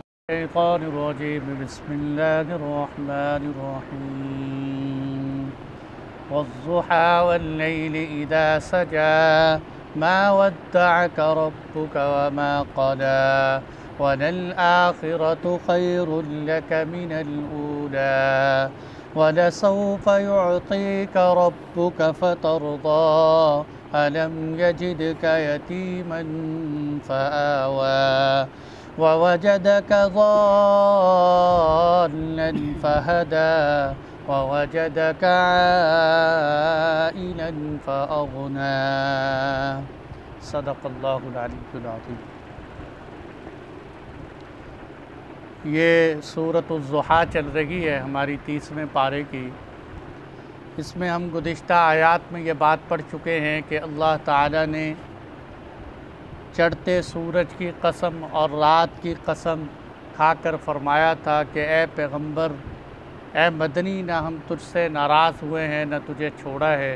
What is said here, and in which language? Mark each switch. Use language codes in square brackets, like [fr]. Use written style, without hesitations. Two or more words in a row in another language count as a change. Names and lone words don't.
[ar] الشيطان الرجيم بسم الله الرحمن الرحيم والضحى والليل إذا سجى ما ودعك ربك وما قلى وللآخرة خير لك من الأولى ولسوف يعطيك ربك فترضى ألم يجدك يتيما فآوى ووجدك ضالا فهدى ووجدك عائلا فأغنى. صدق الله العلي العظيم. [ur] یہ سورۃ الضحیٰ چل رہی ہے ہماری 30ویں پارے کی. اس میں ہم گزشتہ آیات میں یہ بات پڑھ چکے ہیں کہ اللہ تعالیٰ نے چڑھتے سورج کی قسم اور رات کی قسم کھا کر فرمایا تھا کہ اے پیغمبر، اے مدنی، نہ ہم تجھ سے ناراض ہوئے ہیں نہ تجھے چھوڑا ہے.